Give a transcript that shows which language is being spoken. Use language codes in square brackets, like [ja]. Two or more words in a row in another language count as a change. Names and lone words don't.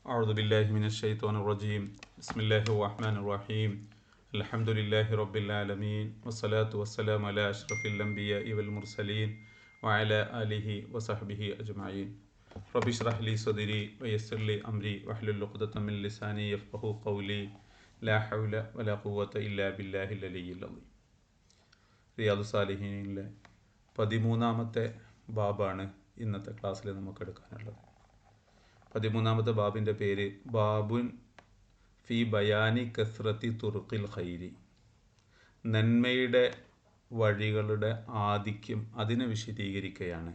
[ar] أعوذ بالله من الشيطان الرجيم بسم الله الرحمن الرحيم الحمد لله رب العالمين والصلاة والسلام على أشرف الأنبياء والمرسلين وعلى آله وصحبه أجمعين رب اشرح لي صدري ويسر لي أمري واحلل عقدة من لساني يفقهوا قولي لا حول ولا قوة إلا بالله العلي العظيم. [ml] റിയാദു സാലിഹീനിലെ 13-ാമത്തെ ബാബാണ് ഇന്നത്തെ ക്ലാസ്സിൽ നമുക്ക് എടുക്കാനുള്ളത്. 13-ാമത്തെ ബാബിൻ്റെ പേര് ബാബുൻ ഫി ബയാനി കസ്രത്തി തുർക്കിൽ ഖൈരി. നന്മയുടെ വഴികളുടെ ആധിക്യം അതിനെ വിശദീകരിക്കുകയാണ്.